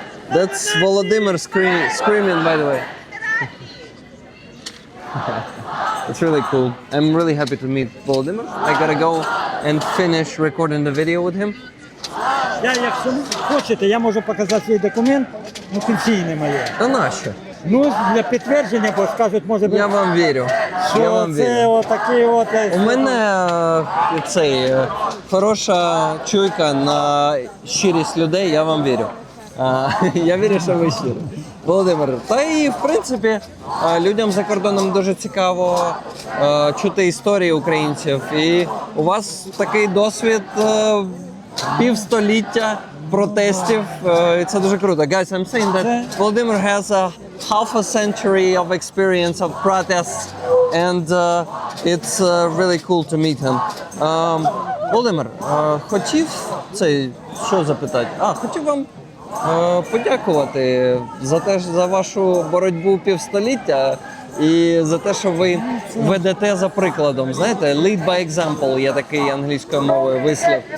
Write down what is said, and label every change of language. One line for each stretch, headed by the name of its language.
English: That's Volodymyr screaming, by the way. It's really cool. I'm really happy to meet Volodymyr. I gotta go and finish recording the video with him.
Ukrainian: Якщо хочете, я можу показати свій документ, пенсійне моє. А нащо? Ну, для підтвердження, бо скажуть, може бути, Я вам вірю. Я вам що це вірю. отакий от... У мене хороша чуйка на щирість людей, я вам вірю. Я вірю, що ви щирі. Володимир, та і в принципі людям за кордоном дуже цікаво чути історії українців. І у вас такий досвід півстоліття протестів. І це дуже круто.
English: Guys, I'm saying that Volodymyr has a half a century of experience of protests and it's really cool to meet him.
Ukrainian: Володимир, хотів що запитати? Хотів вам подякувати за вашу боротьбу півстоліття і за те, що ви ведете за прикладом. Знаєте,
English: lead by example
Ukrainian: є такий англійською мовою вислів.